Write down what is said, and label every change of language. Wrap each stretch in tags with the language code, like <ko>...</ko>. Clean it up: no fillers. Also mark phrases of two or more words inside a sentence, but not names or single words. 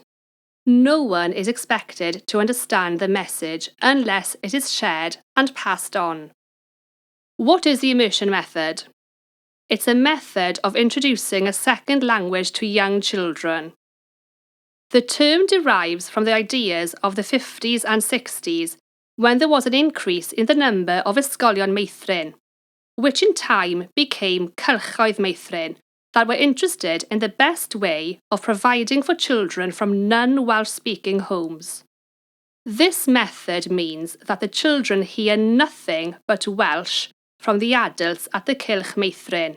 <en>No one is expected to understand the message unless it is shared and passed on. What is the immersion method? It's a method of introducing a second language to young children. The term derives from the ideas of the 50s and 60s, when there was an increase in the number of</en> <cy>ysgolion meithrin,</cy> <en>which in time became Cylchoedd Meithrin, that were interested in the best way of providing for children from non-Welsh-speaking homes. This method means that the children hear nothing but Welsh from the adults at the Cylch Meithrin.</en>